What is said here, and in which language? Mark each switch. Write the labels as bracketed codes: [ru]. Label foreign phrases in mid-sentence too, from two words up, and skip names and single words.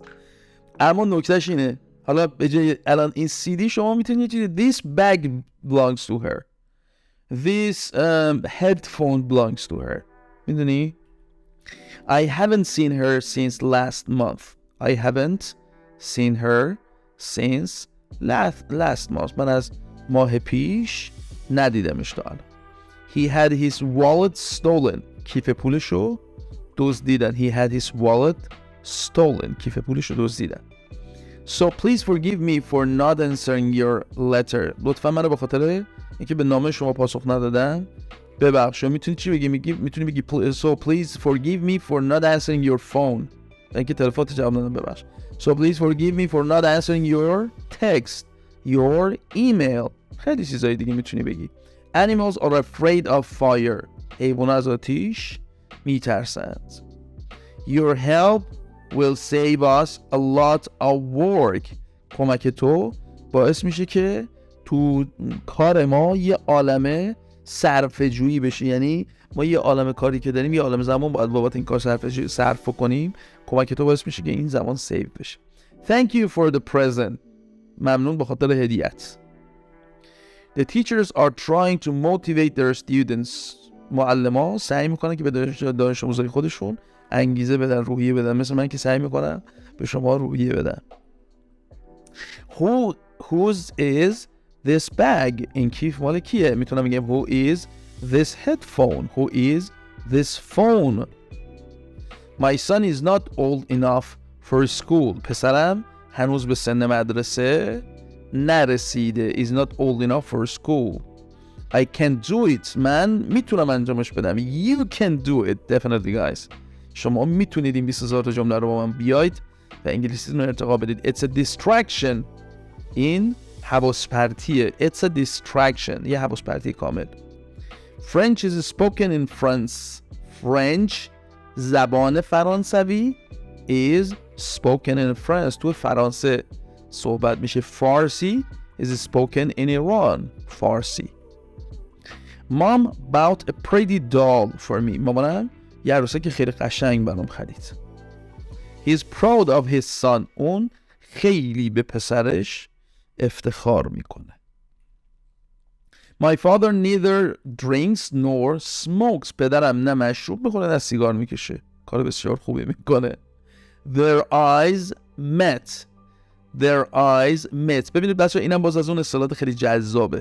[fa] اما نکتهش اینه. حالا به جای الان این CD شما میتونید چیزی [en] this bag belongs to her. This headphone belongs to her. [fa] میدونی؟ [en] I haven't seen her since last month. I haven't seen her since last month. [fa] من از ماه پیش ندیدمش تا الان. [en] He had his wallet stolen. [fa] کیف پولشو دزدیدن. [en] He had his wallet stolen. [fa] کیف پولشو دزدیدن. [en] So please forgive me for not answering your letter. [fa] لطفا منو به خاطر اینکه به نامه شما پاسخ ندادن ببخش. میتونی چی بگی؟ میتونی بگی [en] so please forgive me for not answering your phone. [fa] اینکه تلفنت جواب ندادم ببخش. [en] So please forgive me for not answering your text, your email. [fa] خیلی چیزای دیگه میتونی بگی. [en] Animals are afraid of fire. [fa] حیوانات از آتیش میترسند. [en] Your help will save us a lot of work. [fa] کمک تو باعث میشه که تو کار ما یه عالمه صرفه جویی بشه. یعنی ما یه عالمه کاری که داریم، یه عالمه زمان باید بابت این کار صرف کنیم. کمک تو باعث میشه که این زمان سیو بشه. [en] Thank you for the present. [fa] ممنون به خاطر هدیت. [en] The teachers are trying to motivate their students. [fa] معلم‌ها سعی میکنن که به دانش آموزای خودشون انگیزه بدن، روحیه بدن. مثل من که سعی میکنم به شما روحیه بدن. [en] Whose is this bag؟ [fa] این کیف مال کیه؟ میتونم بگم [en] who is this headphone؟ Who is this phone؟ My son is not old enough for school. [fa] پسرم هنوز به سن مدرسه نرسیده. [en] is not old enough for school. I can do it. [fa] من میتونم انجامش بدم. [en] You can do it. Definitely guys. [fa] شما میتونید این 20,000 تا جمله رو با من بیاید و انگلیسیتون رو ارتقا بدید. [en] It's a distraction. [fa] این حواس پرتیه. [en] It's a distraction. [fa] یه حواس پرتی کامل. [en] French is spoken in France. French [fa] زبان فرانسوی [en] is spoken in France. [fa] تو فرانسه صحبت میشه. فارسی [en] is spoken in Iran. [fa] فارسی. [en] Mom bought a pretty doll for me. [fa] مامانم یه عروسک خیلی قشنگ برام خرید. [en] He's proud of his son. [fa] اون خیلی به پسرش افتخار میکنه. [en] My father neither drinks nor smokes. [fa] پدرم نه مشروب میخوره نه سیگار میکشه. کار بسیار خوبی میکنه. [en] Their eyes met. Their eyes met. [fa] ببینید بچه‌ها اینم باز از اون اصطلاحات خیلی جذابه.